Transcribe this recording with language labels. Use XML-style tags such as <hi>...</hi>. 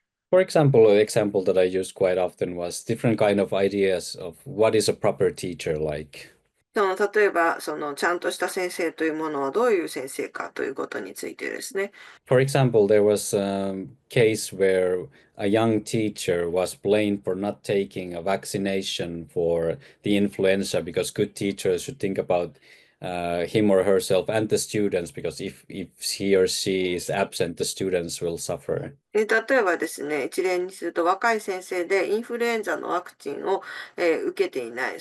<en>For example, an example that I used quite often was different kind of ideas of what is a proper teacher like.</en> <ja>例えば、ちゃんとした先生というものはどういう先生かということについてですね。</ja> <en>For example, there was a case where a young teacher was blamed for not taking a vaccination for the influenza because good teachers should think about him or herself and the students because if he or she is absent, the students will suffer.</en> <ja>例えばですね、一例にすると若い先生でインフルエンザのワクチンを、受けていない。</ja>